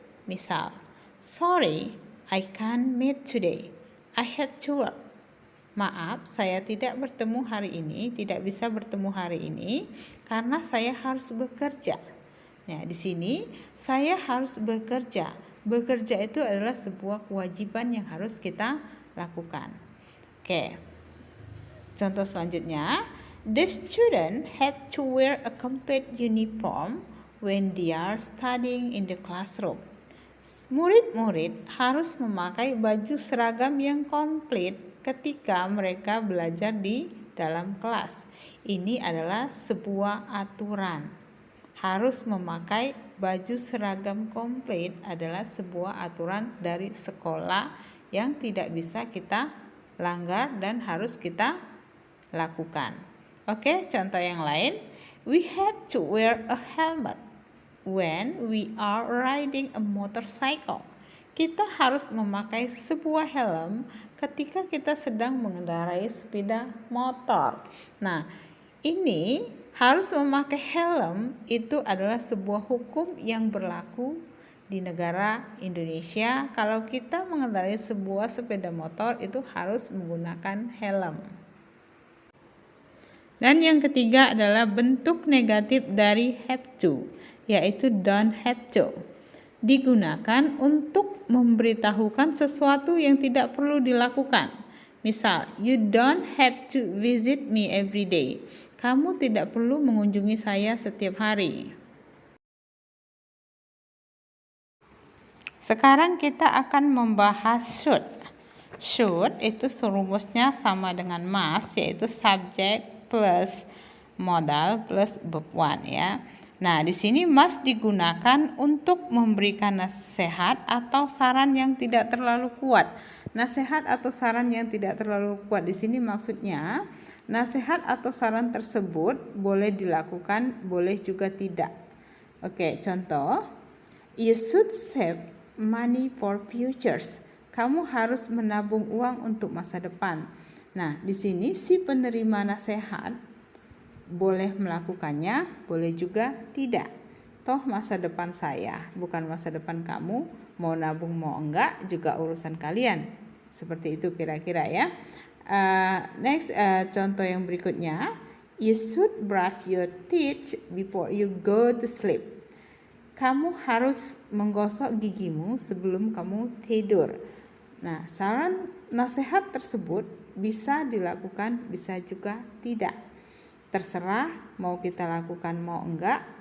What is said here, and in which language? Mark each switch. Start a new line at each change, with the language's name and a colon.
English: Misal, sorry, I can't meet today. I have to work.
Indonesian: Maaf, saya tidak bisa bertemu hari ini karena saya harus bekerja. Nah, di sini saya harus bekerja. Bekerja itu adalah sebuah kewajiban yang harus kita lakukan. Oke.
English: Contoh selanjutnya, the student have to wear a complete uniform when they are studying in the classroom.
Indonesian: Murid-murid harus memakai baju seragam yang komplit ketika mereka belajar di dalam kelas. Ini adalah sebuah aturan. Harus memakai baju seragam komplit adalah sebuah aturan dari sekolah yang tidak bisa kita langgar dan harus kita lakukan. Oke, contoh yang lain.
English: We have to wear a helmet when we are riding a motorcycle.
Indonesian: Kita harus memakai sebuah helm ketika kita sedang mengendarai sepeda motor. Nah, ini harus memakai helm itu adalah sebuah hukum yang berlaku di negara Indonesia. Kalau kita mengendarai sebuah sepeda motor itu harus menggunakan helm. Dan yang ketiga adalah bentuk negatif dari have to, yaitu don't have to. Digunakan untuk memberitahukan sesuatu yang tidak perlu dilakukan.
English: Misal, you don't have to visit me every day.
Indonesian: Kamu tidak perlu mengunjungi saya setiap hari. Sekarang kita akan membahas should. Should itu rumusnya sama dengan must, yaitu subject plus modal plus verb 1 ya. Nah, di sini must digunakan untuk memberikan nasihat atau saran yang tidak terlalu kuat. Nasihat atau saran yang tidak terlalu kuat di sini maksudnya nasihat atau saran tersebut boleh dilakukan, boleh juga tidak. Oke, contoh,
English: you should save money for futures.
Indonesian: Kamu harus menabung uang untuk masa depan. Nah, di sini si penerima nasihat boleh melakukannya, boleh juga tidak. Toh masa depan saya, bukan masa depan kamu. Mau nabung mau enggak juga urusan kalian. Seperti itu kira-kira ya. Next, contoh yang berikutnya.
English: You should brush your teeth before you go to sleep.
Indonesian: Kamu harus menggosok gigimu sebelum kamu tidur. Nah, saran nasihat tersebut bisa dilakukan, bisa juga tidak. Terserah mau kita lakukan mau enggak.